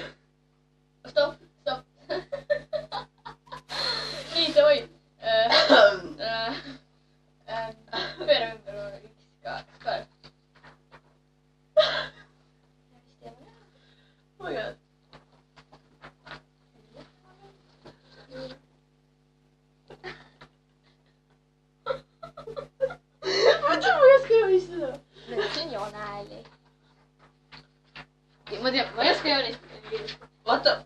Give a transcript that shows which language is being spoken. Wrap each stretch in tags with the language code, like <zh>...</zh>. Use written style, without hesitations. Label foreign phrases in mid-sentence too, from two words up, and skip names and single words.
<et>Stop. Nii, davai. Pööra ümber üks, kaks.</et> <en>Oh my god.</en> <et>Mõtle, ma ei oska joonistada. Nüüd on joonehääli. Ma tean, ma ei oska joonistada.</et>